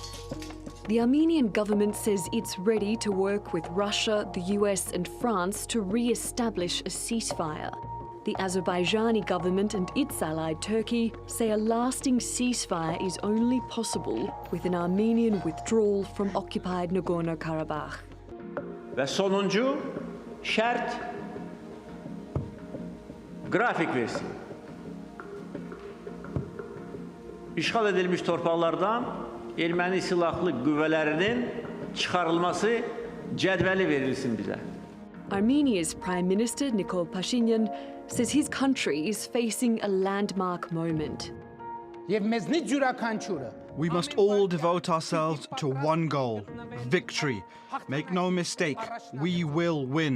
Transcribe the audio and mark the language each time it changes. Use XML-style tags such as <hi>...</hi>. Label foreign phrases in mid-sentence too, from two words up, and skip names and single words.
<en>The Armenian government says it's ready to work with Russia, the US and France to re-establish a ceasefire. The Azerbaijani government and its ally Turkey say a lasting ceasefire is only possible with an Armenian withdrawal from occupied Nagorno-Karabakh.</en> <az>Ve sonuncu şart grafik versin. İşğal edilmiş torpaqlardan erməni silahlı qüvvələrinin çıxarılması cədvəli verilsin bizə.</az> <en>Armenia's Prime Minister Nikol Pashinyan says his country is facing a landmark moment. We must all devote ourselves to one goal: victory. Make no mistake, we will win.</en>